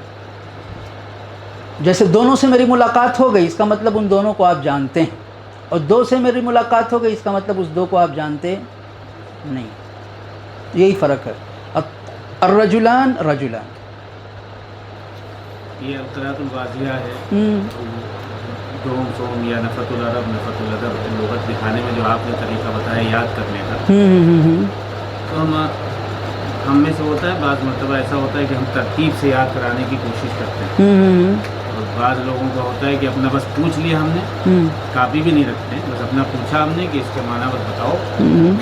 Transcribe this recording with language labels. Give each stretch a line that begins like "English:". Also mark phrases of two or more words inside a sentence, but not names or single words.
Urdu: جیسے دونوں سے میری ملاقات ہو گئی, اس کا مطلب ان دونوں کو آپ جانتے ہیں, اور 2 سے میری ملاقات ہو گئی, اس کا مطلب اس 2 کو آپ جانتے نہیں. یہی فرق ہے.
Arabic: الرجلان رجلان,
Urdu: یہ القراءۃ الواضحہ ہے, دوم سوم یا نفحۃ العرب نفحۃ الادب لغت دکھانے میں جو آپ نے طریقہ بتایا یاد کرنے کا, تو ہم میں سے ہوتا ہے بعض مرتبہ ایسا ہوتا ہے کہ ہم ترتیب سے یاد کرانے کی کوشش کرتے ہیں, اور بعض لوگوں کا ہوتا ہے کہ اپنا بس پوچھ لیا ہم نے, کاپی بھی نہیں رکھتے, بس اپنا پوچھا ہم نے کہ اس کے معنی بس بتاؤ.